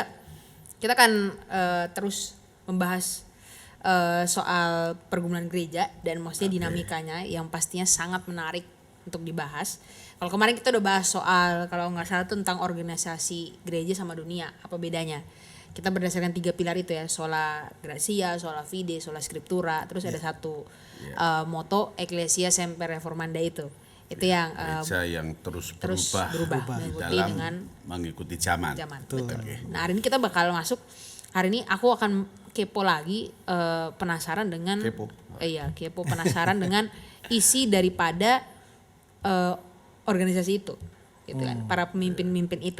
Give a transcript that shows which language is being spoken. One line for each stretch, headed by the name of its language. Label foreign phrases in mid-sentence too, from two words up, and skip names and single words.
Indonesian: Kita akan terus membahas soal pergumulan gereja dan maksudnya dinamikanya yang pastinya sangat menarik untuk dibahas. Kalau kemarin kita udah bahas soal, kalau nggak salah tuh tentang organisasi gereja sama dunia, apa bedanya. Kita berdasarkan 3 pilar itu ya,
Latin: sola gratia, sola fide, sola scriptura,
Indonesian: terus ada satu moto
Latin: Ecclesia Semper Reformanda
Indonesian: itu yang gereja yang terus berubah mengikuti zaman. Betul. Nah hari ini kita bakal masuk, hari ini aku akan kepo lagi, penasaran dengan penasaran dengan isi daripada organisasi itu, gitu kan, para pemimpin itu.